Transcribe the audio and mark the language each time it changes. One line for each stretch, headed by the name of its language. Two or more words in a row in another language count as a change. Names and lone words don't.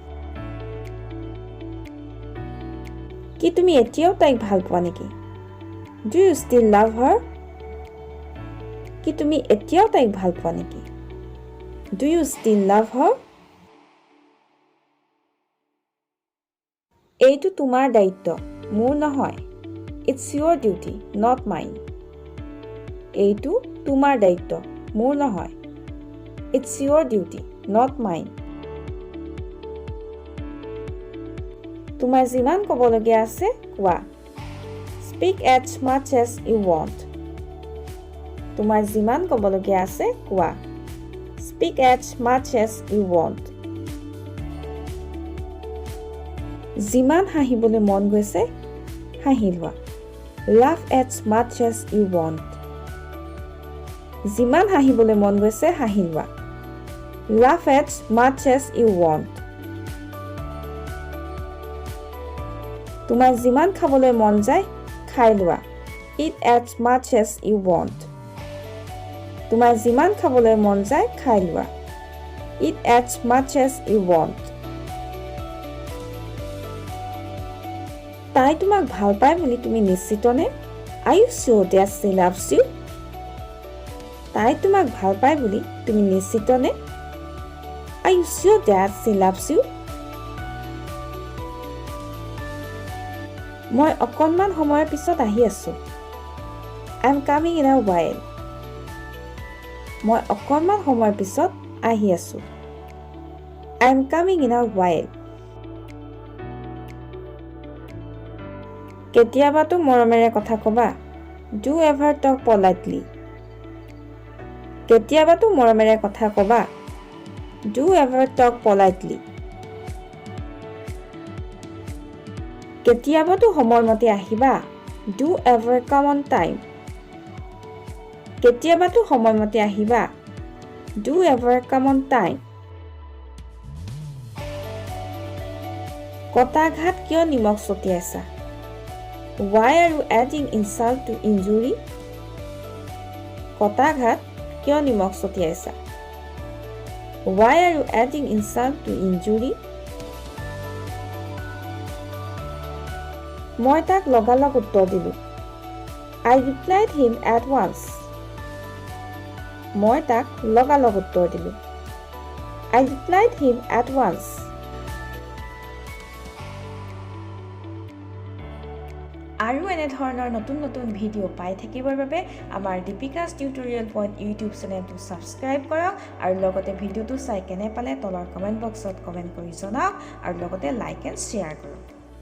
Assamese: কি তুমি এতিয়াও তাইক ভাল পোৱা নেকি?
English: Do you still love her?
Assamese: কি তুমি এতিয়াও তাইক ভাল পোৱা নেকি?
English: Do you still love her?
Assamese: এইটো তোমাৰ দায়িত্ব, মোৰ নহয়।
English: It's your duty, not mine.
Assamese: এইটো তোমাৰ দায়িত্ব, মোৰ নহয়।
English: It's your duty, not mine.
Assamese: তোমাৰ যিমান ক'বলগীয়া আছে কোৱা।
English: Speak as much as you want.
Assamese: তোমাৰ যিমান ক'বলগীয়া আছে কোৱা।
English: Speak as much as you want.
Assamese: যিমান হাঁহিবলৈ মন গৈছে হাঁহি লোৱা।
English: Laugh as much as you want.
Assamese: যিমান হাঁহিবলৈ মন গৈছে হাঁহি লোৱা।
English: Laugh as much as you want.
Assamese: তোমাৰ যিমান খাবলৈ মন যায় খাই লোৱা।
English: Eat as much as you want.
Assamese: তোমাৰ যিমান খাবলৈ মন যায় খাই লোৱা।
English: Eat as much as you want.
Assamese: তাই তোমাক ভাল পায় বুলি তুমি নিশ্চিত নে?
English: Are you sure that she loves you?
Assamese: তাই তোমাক ভাল পায় বুলি তুমি নিশ্চিত নে?
English: Are you sure that she loves you?
Assamese: মই অকণমান সময়ৰ পিছত আহি আছোঁ।
English: I'm coming in a while.
Assamese: মই অকণমান সময়ৰ পিছত আহি আছোঁ।
English: I'm coming in a while.
Assamese: কেতিয়াবাতো মৰমেৰে কথা ক'বা।
English: Do ever talk politely.
Assamese: কেতিয়াবাতো মৰমেৰে কথা ক'বা।
English: Do ever talk politely.
Assamese: কেতিয়াবাতো সময়মতে আহিবা।
English: Do ever come on time.
Assamese: কেতিয়াবাতো সময়মতে আহিবা।
English: Do ever come on time.
Assamese: কটাঘাত কিয় নিমখ ছটিয়াইছা?
English: Why are you adding insult to injury?
Assamese: কটাঘাত কিয় নিমখ ছটিয়াইছা?
English: Why are you adding insult to injury?
Assamese: মই তাক লগালগ উত্তৰ দিলোঁ।
English: I replied him at once.
Assamese: মই তাক লগালগ উত্তৰ দিলোঁ।
English: I replied him at once.
Assamese: আৰু এনে ধৰণৰ নতুন নতুন ভিডিঅ' পাই থাকিবৰ বাবে আমাৰ দীপিকাছ টিউটৰিয়েল পইণ্ট
English: YouTube channel subscribe
Assamese: কৰক আৰু লগতে ভিডিঅ'টো চাই কেনে পালে তলৰ
English: comment box
Assamese: কমেণ্ট কৰি জনাওক আৰু লগতে
English: like and share
Assamese: কৰক।